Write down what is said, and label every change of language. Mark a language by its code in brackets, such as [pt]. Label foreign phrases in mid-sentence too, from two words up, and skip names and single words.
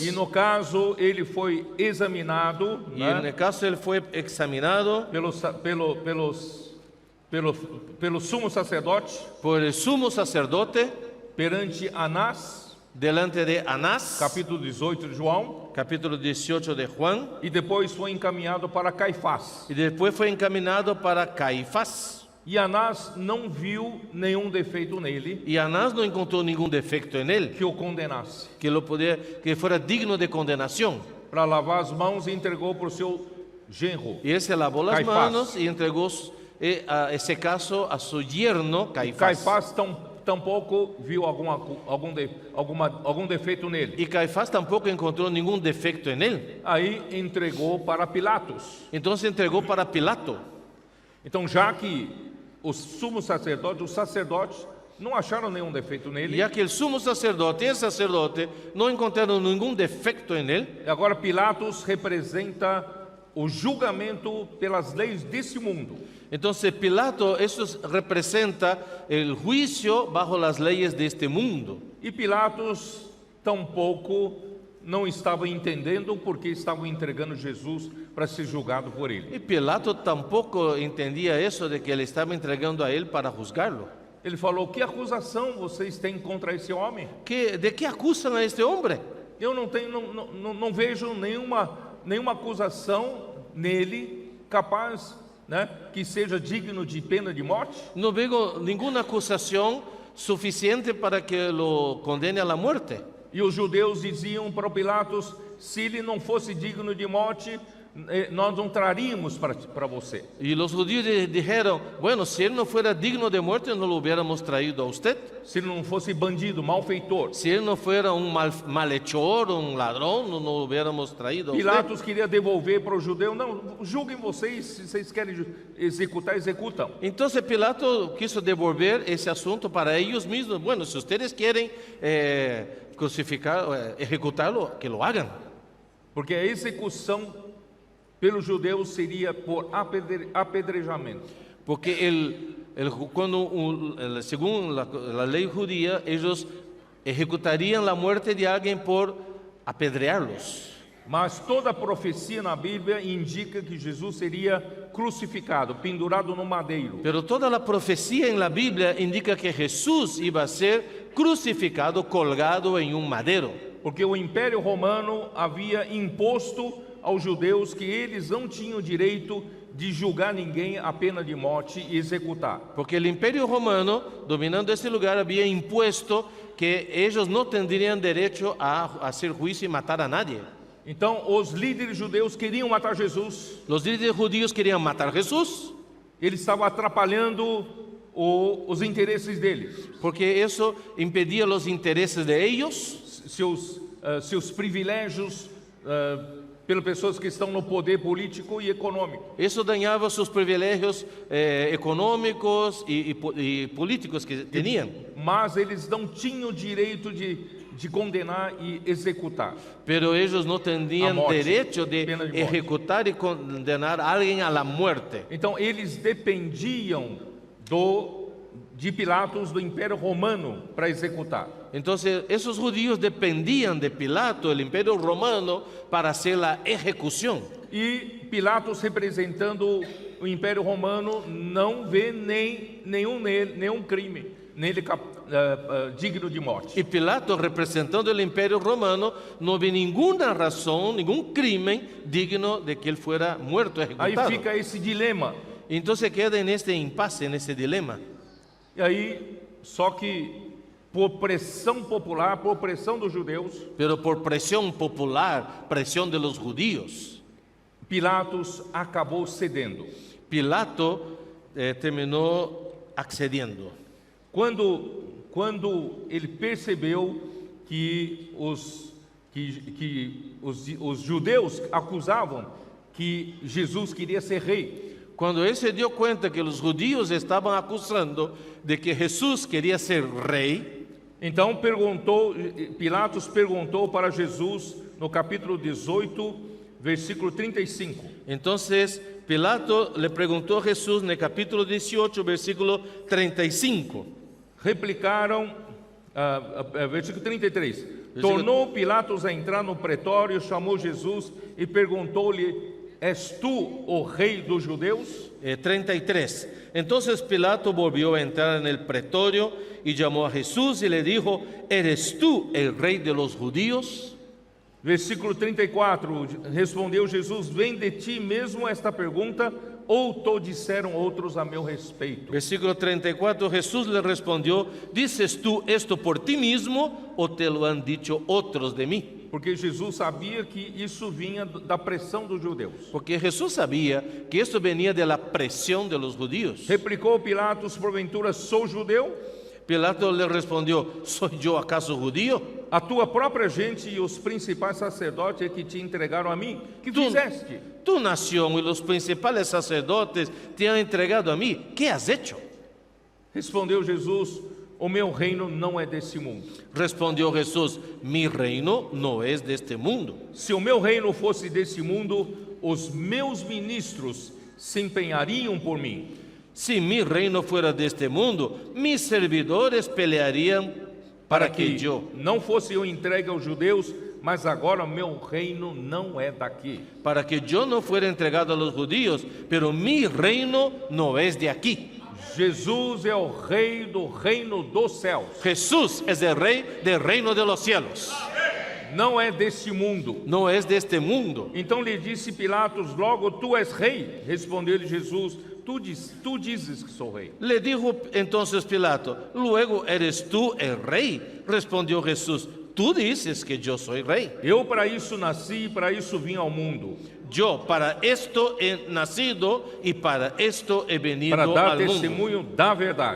[pt] E no caso, ele foi examinado, [es] Y en el caso él fue examinado [pt] pelo sumo sacerdote [es] por el sumo sacerdote [pt] perante Anás, [es] delante de Anás, [pt] capítulo 18 de João, [es] capítulo 18 de Juan, [pt] e depois foi encaminhado para Caifás. [es] y después fue encaminado para Caifás. [pt] E Anás não viu nenhum defeito nele [es] Y Anás no encontró ningún defecto en él [pt] que o condenasse. [es] que fuera digno de condenación. [pt] Para lavar as mãos e entregou para o seu genro. [es] Y él se lavó las Caifás. manos y entregó ese caso a su yerno Caifás. [pt] Caifás tampouco viu algum defeito nele. [es] Y Caifás tampoco encontró ningún defecto en él. [pt] Aí entregou para Pilatos. [es] Entonces entregó para Pilato. [pt] Então, já que os sacerdotes não acharam nenhum defeito nele, [es] Ya que el sumo sacerdote y el sacerdote no encontraron ningún defecto en él, [pt] agora Pilatos representa o julgamento pelas leis desse mundo. [es] entonces Pilato, eso representa el juicio bajo las leyes de este mundo. [pt] E Pilatos tampouco não estavam entendendo porque estavam entregando Jesus para ser julgado por ele. [es] Y Pilato tampoco entendía eso de que le estaba entregando a él para juzgarlo. [pt] Ele falou: que acusação vocês têm contra esse homem? [es] ¿De qué acusan a este hombre? [pt] Eu não vejo nenhuma acusação nele capaz, né, que seja digno de pena de morte. [es] No veo ninguna acusación suficiente para que lo condene a la muerte. [pt] E os judeus diziam para Pilatos: se ele não fosse digno de morte, nós não traríamos para você. [es] Y los judíos dijeron, bueno, si él no fuera digno de muerte, no lo hubiéramos traído a usted. [pt] Se ele não fosse bandido, malfeitor. [es] Si él no fuera un malhechor, un ladrón, no lo hubiéramos traído a usted. [pt] Pilatos queria devolver para o judeu: não, julguem vocês, se vocês querem executar, executam. [es] Entonces Pilato quiso devolver ese asunto para ellos mismos. Bueno, si ustedes quieren crucificar, ejecutarlo, que lo hagan. [pt] Porque a execução pelos judeus seria por apedrejamento. [es] Porque según la ley judía, ellos ejecutarían la muerte de alguien por apedrearlos. [pt] Mas toda a profecia na Bíblia indica que Jesus seria crucificado, pendurado no madeiro. [es] Pero toda la profecía en la Biblia indica que Jesús iba a ser crucificado, colgado en un madero. [pt] Porque o Império Romano havia imposto aos judeus que eles não tinham direito de julgar ninguém a pena de morte e executar. [es] Porque el Imperio Romano, dominando este lugar, había impuesto que ellos no tendrían derecho a hacer juicio y matar a nadie. [pt] Então, os líderes judeus queriam matar Jesus. [es] Los líderes judíos querían matar a Jesús. [pt] Ele estava atrapalhando os interesses deles. [es] Porque eso impedía los intereses de ellos. [pt] Seus privilégios pelas pessoas que estão no poder político e econômico. [es] Eso dañaba sus privilegios económicos y políticos que tenían. [pt] Mas eles não tinham direito de condenar e executar. [es] Pero ellos no tenían derecho de ejecutar y condenar a alguien a la muerte. [pt] Então eles dependiam de Pilatos, do Império Romano, para executar. [es] Entonces esos judíos dependían de Pilato, el Imperio Romano, para hacer la ejecución. [pt] E Pilatos, representando o Império Romano, não vê nenhum crime nele digno de morte. [es] Y Pilato, representando el Imperio Romano, no ve ninguna razón, ningún crimen digno de que él fuera muerto, ejecutado. [pt] Aí fica esse dilema. [es] Entonces queda en este impasse, en este dilema. [pt] E aí, só que por pressão popular, por pressão dos judeus, [es] pero por presión popular, presión de los judíos, [pt] Pilatos acabou cedendo. [es] Pilato terminó accediendo. [pt] Quando ele percebeu que os judeus acusavam que Jesus queria ser rei. [es] Cuando él se dio cuenta que los judíos estaban acusando de que Jesús quería ser rey, [pt] então Pilatos perguntou para Jesus no capítulo 18, versículo 35. [es] Entonces Pilato le preguntó a Jesús en el capítulo 18, versículo 35. [pt] Replicaram, versículo 33. Tornou Pilatos a entrar no pretório, chamou Jesus e perguntou-lhe: [es] ¿Es tú, o rey de los judeos? 33. Entonces Pilato volvió a entrar en el pretorio y llamó a Jesús y le dijo: ¿Eres tú el rey de los judíos? [pt] Versículo 34. Respondeu Jesus: Vem de ti mesmo esta pergunta, ou te disseram outros a meu respeito? [es] Versículo 34. Jesús le respondió: ¿Dices tú esto por ti mismo o te lo han dicho otros de mí? [pt] Porque Jesus sabia que isso vinha da pressão dos judeus. [es] Porque Jesús sabía que esto venía de la presión de los judíos. [pt] Replicou Pilatos: porventura sou judeu? [es] Pilato le respondió: ¿Soy yo acaso judío? [pt] A tua própria gente e os principais sacerdotes é que te entregaram a mim. Que fizeste? [es] Tu nación y los principales sacerdotes te han entregado a mí. ¿Qué has hecho? [pt] Respondeu Jesus: o meu reino não é desse mundo. [es] Respondió Jesús: mi reino no es de este mundo. [pt] Se o meu reino fosse desse mundo, os meus ministros se empenhariam por mim. [es] Si mi reino fuera de este mundo, mis servidores pelearían para que yo [pt] não fosse eu entregue aos judeus mas agora meu reino não é daqui. [es] para que yo no fuera entregado a los judíos, pero mi reino no es de aquí. [pt] Jesus é o rei do reino dos céus, [es] Jesús es el rey del reino de los cielos, [pt] não é deste mundo. [es] no es de este mundo. [pt] Então lhe disse Pilatos, logo tu és rei? Respondeu-lhe Jesus, tu dizes que sou rei. [es] Le dijo entonces Pilato, luego eres tú el rey. Respondió Jesús, tú dices que yo soy rey. [pt] Eu para isso nasci e para isso vim ao mundo, [es] Yo para esto he nacido y para esto he venido [pt] para dar [es] al mundo, [pt] testemunho da verdade.